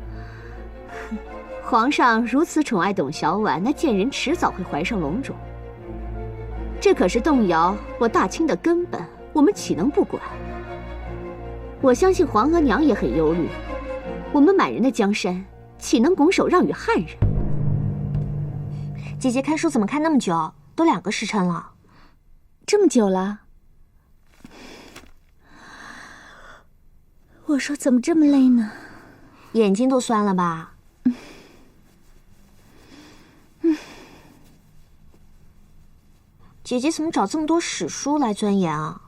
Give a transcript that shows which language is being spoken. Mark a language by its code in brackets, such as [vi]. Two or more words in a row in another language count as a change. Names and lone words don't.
[zh] 皇上如此寵愛董小宛，那賤人遲早會懷上龍種。這可是動搖我大清的根本，我們豈能不管？我相信皇額娘也很憂慮，我們滿人的江山豈能拱手讓與漢人？姐姐看書怎麼看那麼久？都2個時辰了。這麼久了？我說怎麼這麼累呢？眼睛都酸了吧？姐姐怎么找這麼多史書來鑽研啊？